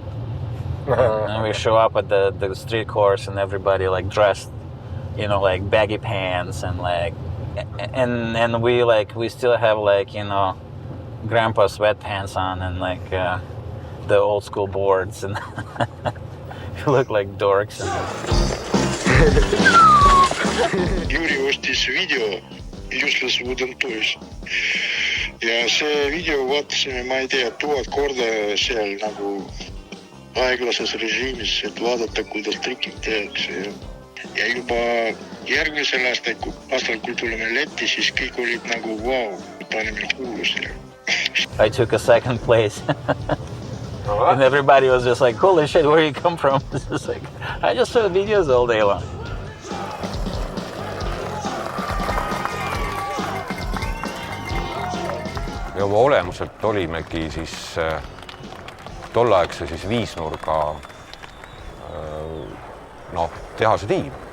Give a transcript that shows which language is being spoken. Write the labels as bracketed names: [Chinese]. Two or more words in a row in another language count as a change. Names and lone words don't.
[English] And we show up at the street course and everybody like dressed, like baggy pants and like, and we still have like, grandpa sweatpants on and like the old school boards and you look like dorks. [Estonian] Juri ostis video Useless Wooden Toys ja see video vaatasime, ma ei tea, 1000 korda seal nagu aeglases režiimis, et vaadata, kuidas trikid tehakse ja juba järgmisel aastal, kui tulime Lätti, siis kõik olid nagu vau, panime kuulus. [English] I took a second place. And everybody was just like, holy shit, where you come from? It's just like, I just saw videos all day long. [Estonian] Ja oma olemuselt olimegi siis tolleaegse siis viisnurga tehase tiim.